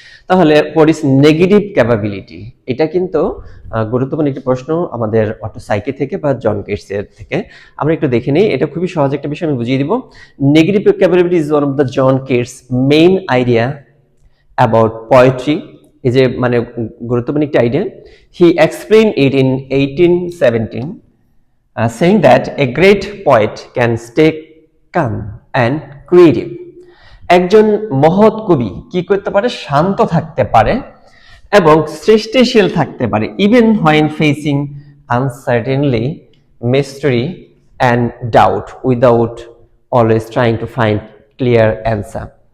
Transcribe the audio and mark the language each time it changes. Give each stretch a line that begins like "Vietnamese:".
Bangla: তাহলে
English: what is negative capability,
Bangla: এটা কিন্তু গুরুত্বপূর্ণ একটি প্রশ্ন আমাদের অটো সাইকি থেকে বা জন কেটসের থেকে। আমরা একটু দেখে নিই, এটা খুবই সহজ একটা বিষয়, আমি বুঝিয়ে দিব।
English: Negative capability is one of the John Keats main idea about poetry.
Bangla: এই যে মানে গুরুত্বপূর্ণ একটি idea.
English: He explain it in 1817 saying that a great poet can stay calm and creative.
Bangla: একজন মহৎ কবি কি করতে পারে, শান্ত থাকতে পারে
English: এবং সৃষ্টিশীল থাকতে পারে, even when facing uncertainly, mystery and doubt, without always trying to find clear answer.